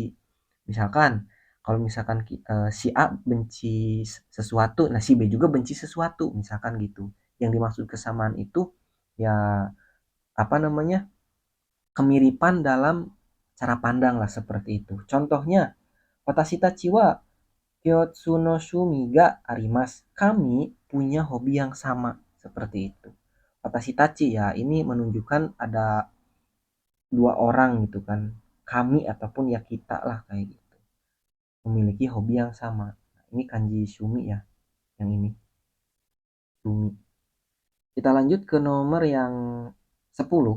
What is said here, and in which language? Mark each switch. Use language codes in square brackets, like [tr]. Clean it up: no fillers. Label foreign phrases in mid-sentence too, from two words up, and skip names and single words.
[id] Misalkan kalau misalkan si A benci sesuatu, nah si B juga benci sesuatu, misalkan gitu. Yang dimaksud kesamaan itu ya apa namanya? Kemiripan dalam cara pandang lah seperti itu. [ja] Contohnya 私たちは共通の趣味があります. [id] Kami punya hobi yang sama. Seperti itu. [ja] 私たち [id] ya, ini menunjukkan ada dua orang gitu kan. Kami ataupun ya kita lah kayak gitu. Memiliki hobi yang sama. Nah, ini kanji shumi ya. Yang ini. Shumi. Kita lanjut ke nomor yang 10.